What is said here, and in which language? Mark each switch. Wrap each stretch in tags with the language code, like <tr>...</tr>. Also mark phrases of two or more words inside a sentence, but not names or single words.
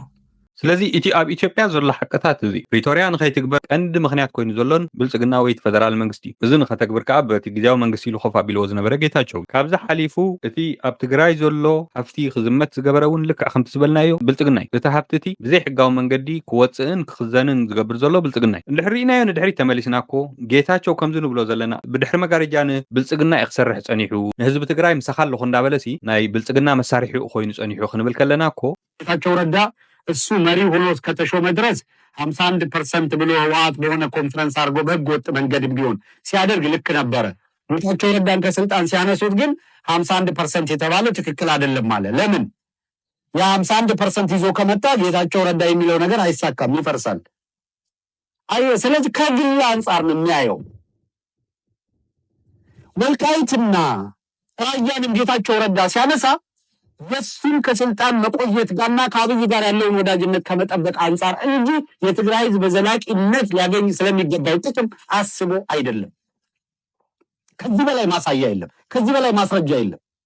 <ti>ስለዚ ኣብ ኢትዮጵያ ዘሎ ሓቀታት እዚ ፕሪቶሪያ ንኸይትግበር ቀንዲ ምክንያት ኮይኑ ዘሎን ብልጽግና ወይ ፌደራል መንግስቲ እዚ ንኸተግብር ከዓ በቲ ግዜያዊ መንግስቲ ኢሉ ኮፍ ኣቢልዎ ዝነበረ ጌታቸው ካብዚ ሓሊፉ እቲ ኣብ ትግራይ ዘሎ ሃፍቲ ክዝመት ዝገበረ እውን ልክዕ ከምቲ ዝበልናዮ ብልጽግና እዩ እቲ ሃፍቲ እቲ ብዘይ ሕጋዊ መንገዲ ክወፅእን ክኽዘንን ዝገብር ዘሎ ብልጽግና እዩ እንድሕር ሪእናዮ ንድሕሪ ተመሊስና እኮ ጌታቸው ከምዚ ንብሎ ዘለና ብድሕሪ መጋረጃ ንብልጽግና እዩ ክሰርሕ ፀኒሑ ንህዝቢ ትግራይ ምሳኻ ኣለኹ እንዳበለሲ ናይ ብልጽግና መሳርሒኡ ኮይኑ ፀኒሑ ክንብል ከለና እኮ</ti> <am>ጌታቸው ረዳ እሱ መሪ ሆኖ እስከተሾመ ድረስ 51% ብሎ ህወሓት በሆነ ኮንፈረንስ አድርጎ በህገ ወጥ መንገድ ቢሆን ሲያደርግ ልክ ነበረ። ጌታቸው ረዳን ከስልጣን ሲያነሱት ግን 51% የተባለው ትክክል አይደለም ማለት ለምን? ያ 51% ይዞ ከመጣ ጌታቸው ረዳ የሚለው ነገር አይሳካም፣ ይፈርሳል። ስለዚህ ከግል አንጻር ነው የሚያየው። ወልቃይትና ራያን ጌታቸው ረዳ ሲያነሳ የሱን ከስልጣን መቆየት ጋርና ከአብይ ጋር ያለውን ወዳጅነት ከመጠበቅ አንጻር እንጂ የትግራይ ህዝብ በዘላቂነት ሊያገኝ ስለሚገባው ጥቅም አስቦ አይደለም። ከዚህ በላይ ማሳያ የለም። ከዚህ በላይ ማስረጃ የለም።</am>